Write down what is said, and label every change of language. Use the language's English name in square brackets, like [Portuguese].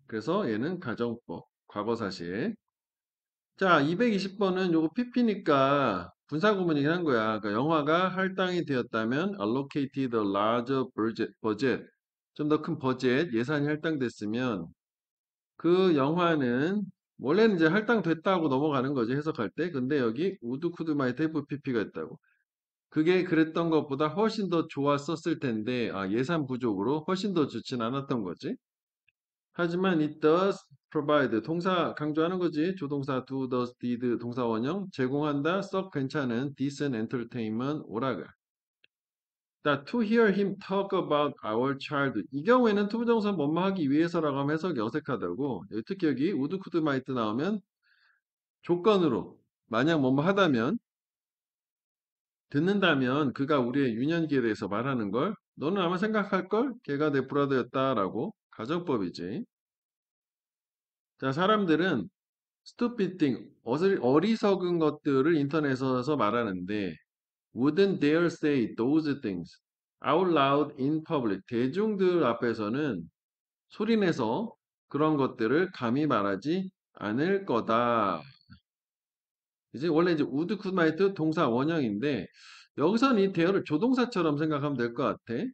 [Korean] 그래서 얘는 가정법, 과거 사실. 자, 220번은 요거 PP니까 분사구문이긴 한 거야. 그러니까 영화가 할당이 되었다면 [English] allocated a larger budget, [Korean] 좀 더 큰 버젯, 예산이 할당됐으면 그 영화는 원래는 이제 할당됐다고 넘어가는 거지 해석할 때. 근데 여기 would could might have PP가 있다고. 그게 그랬던 것보다 훨씬 더 좋았었을 텐데 예산 부족으로 훨씬 더 좋진 않았던 거지. 하지만 [English] it does provide [Korean] 동사 강조하는 거지. 조동사 do, does, did 동사 원형 제공한다. 썩 괜찮은 [English] decent entertainment [Korean] 오락을. [English] 자, to hear him talk about our child. [Korean] 이 경우에는 투부정사 뭐뭐 하기 위해서라고 하면 해석이 어색하다고. 특히 여기 would, could, might 나오면 조건으로 만약 뭐뭐 하다면 듣는다면 그가 우리의 유년기에 대해서 말하는 걸 너는 아마 생각할 걸 걔가 내 브라더였다라고 가정법이지. 자, 사람들은 [English] stupid thing, [Korean] 어리석은 것들을 인터넷에서 말하는데 [English] wouldn't dare say those things out loud in public. [Korean] 대중들 앞에서는 소리내서 그런 것들을 감히 말하지 않을 거다. 이제 원래 이제 would, could, might 동사 원형인데 여기서는 이 대어를 조동사처럼 생각하면 될 것 같아.